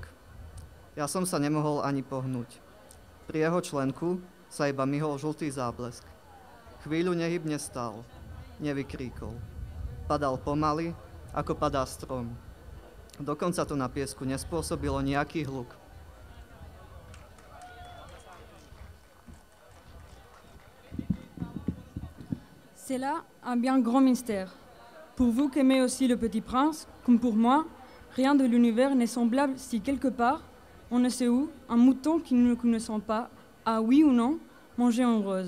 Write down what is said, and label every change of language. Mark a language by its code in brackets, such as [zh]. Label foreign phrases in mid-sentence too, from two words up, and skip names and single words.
[sk] Ja som sa nemohol ani pohnúť. Pri jeho členku sa iba myhol žltý záblesk. Chvíľu nehybne stál, nevykríkol. Padal pomaly, ako padá strom. Dokonca to na piesku nespôsobilo nejaký hluk. [fr] C'est là un bien grand mystère. Pour vous qui aimez aussi le Petit Prince, comme pour moi, rien de l'univers n'est semblable si quelque part, on ne sait où, un mouton qui ne nous connaissons pas a, oui ou non, mangé une rose.